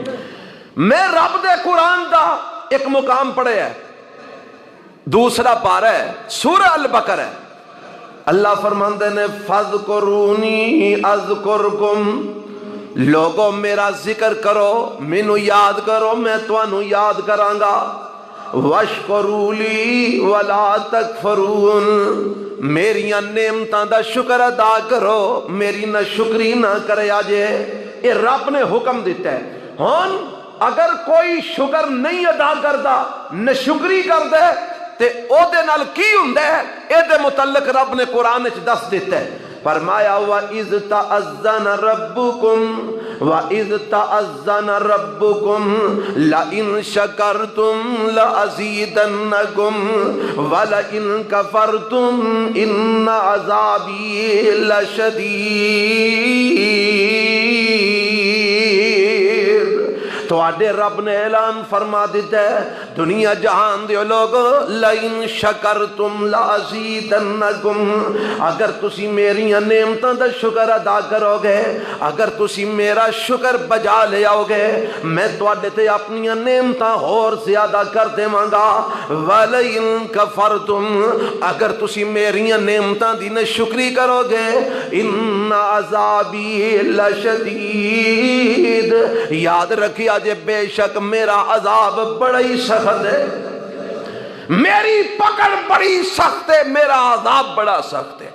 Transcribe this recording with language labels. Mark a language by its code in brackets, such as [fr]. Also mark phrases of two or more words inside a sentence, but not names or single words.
[pa] میں رب دے قرآن دا ایک مقام پڑھے ہے، دوسرا پارہ ہے، سورہ البقرہ ہے۔ اللہ فرماندے نے [ar] فَاذْكُرُونِي أَذْكُرْكُمْ، [pa] لوگوں میرا ذکر کرو، مینو یاد کرو، میں توانو یاد کرانگا۔ [ar] وَاشْكُرُوا لِي وَلَا تَكْفُرُونَ، [pa] میریاں نعمتاں دا شکر ادا کرو، میری نہ شکری نہ کرے آجے۔ یہ رب نے حکم دیتا ہے۔ ہون اگر کوئی شکر نہیں ادا کردا، نہ شکری کردے، تے او دے نال کی ہوندے ہے؟ اے دے متعلق رب نے قرآن وچ دس دیتا ہے، فرمایا [ar] وَإِذْ تَأَذَّنَ رَبُّكُمْ وَإِذْ تَأَذَّنَ رَبُّكُمْ لَئِن شَكَرْتُمْ لَأَزِيدَنَّكُمْ وَلَئِن كَفَرْتُمْ إِنَّ عَذَابِي لَشَدِيدٌ۔ [pa] تو آڈے رب نے اعلان فرما دیتا ہے دنیا جہان دیو لوگو، [ar] لَئِن شَكَرْتُمْ لَأَزِيدَنَّكُمْ، [pa] اگر تسی میری نعمتاں دا شکر ادا کرو گے، اگر تسی میرا شکر بجا لے آؤ گے، میں تواڈے تے اپنی نعمتاں اور زیادہ کر دیواں گا۔ [ar] وَلَئِن كَفَرْتُمْ، [pa] اگر تسی میری نعمتاں دی ناشکری کرو گے، [ar] اِنَّ عَذَابِي لَشَدِيدٌ، [pa] یاد رکھیا جے بے شک میرا عذاب بڑا ہی سخت ہے، میری پکڑ بڑی سخت ہے، میرا عذاب بڑا سخت ہے۔